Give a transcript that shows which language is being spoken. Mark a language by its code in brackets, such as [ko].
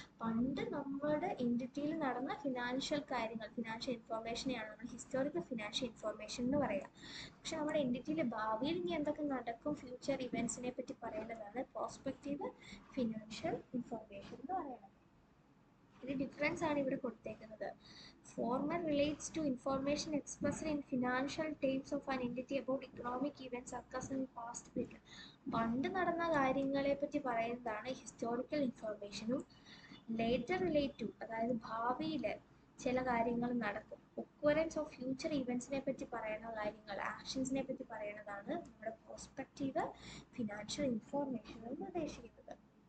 [ml] പണ്ട് നമ്മുടെ എൻറ്റിറ്റിയിൽ നടന്ന ഫിനാൻഷ്യൽ കാര്യങ്ങൾ, ഫിനാൻഷ്യൽ ഇൻഫോർമേഷനെയാണ് നമ്മൾ ഹിസ്റ്റോറിക്കൽ ഫിനാൻഷ്യൽ ഇൻഫോർമേഷൻ എന്ന് പറയുക. പക്ഷെ നമ്മുടെ എൻറ്റിറ്റിയിൽ ഭാവിയിൽ ഇനി എന്തൊക്കെ നടക്കും, ഫ്യൂച്ചർ ഇവൻറ്റ്സിനെ പറ്റി പറയുന്നതാണ് പ്രോസ്പെക്റ്റീവ് ഫിനാൻഷ്യൽ ഇൻഫോർമേഷൻ എന്ന് പറയുന്നത്. ഇത് ഡിഫറൻസ് ആണ് ഇവിടെ കൊടുത്തേക്കുന്നത്. [en] Former relates to information expressed in financial terms of an entity about economic events occurred in past period. [ml] പണ്ട് നടന്ന കാര്യങ്ങളെ പറ്റി പറയുന്നതാണ് ഹിസ്റ്റോറിക്കൽ ഇൻഫോർമേഷനും. [en] later relate to, [ml] അതായത് ഭാവിയിൽ ചില കാര്യങ്ങൾ നടക്കും. ഒക്വറൻസ് ഓഫ് ഫ്യൂച്ചർ ഇവൻറ്റ്സിനെ പറ്റി പറയുന്ന കാര്യങ്ങൾ, ആക്ഷൻസിനെ പറ്റി പറയുന്നതാണ് നമ്മുടെ പ്രോസ്പെക്റ്റീവ് ഫിനാൻഷ്യൽ ഇൻഫോർമേഷൻ എന്ന് ഉദ്ദേശിക്കുന്നത്.